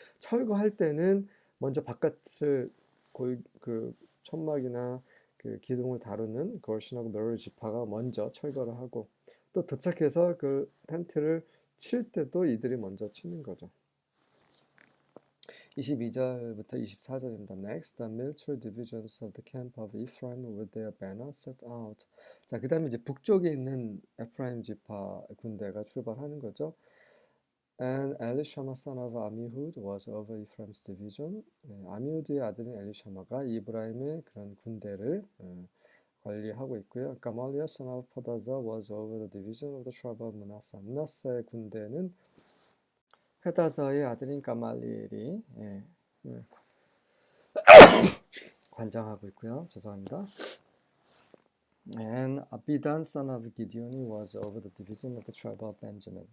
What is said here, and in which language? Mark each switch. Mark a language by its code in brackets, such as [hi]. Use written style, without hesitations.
[ko] 철거할 때는 먼저 바깥을 그 천막이나 그 기둥을 다루는 거신하고 멸 지파가 먼저 철거를 하고, 또 도착해서 그 텐트를 칠 때도 이들이 먼저 치는 거죠. 22절부터 24절입니다. [en] Next, the military divisions of the camp of Ephraim with their banner set out. [ko] 자, 그 다음에 이제 북쪽에 있는 에프라임 지파 군대가 출발하는 거죠. [en] And Elishama son of Amihud was over Ephraim's division. [ko] 아미후드의 아들인 엘리샤마가 이브라임의 그런 군대를 관리하고 있고요. [en] Gamaliel son of Pedazah was over the division of the tribe of Manasseh. [ko] 므낫세의 군대는 페다서의 아들인 가말리엘이 관장하고 있고요. 죄송합니다. [en] And Abidan son of Gideon was over the division of the tribe of Benjamin.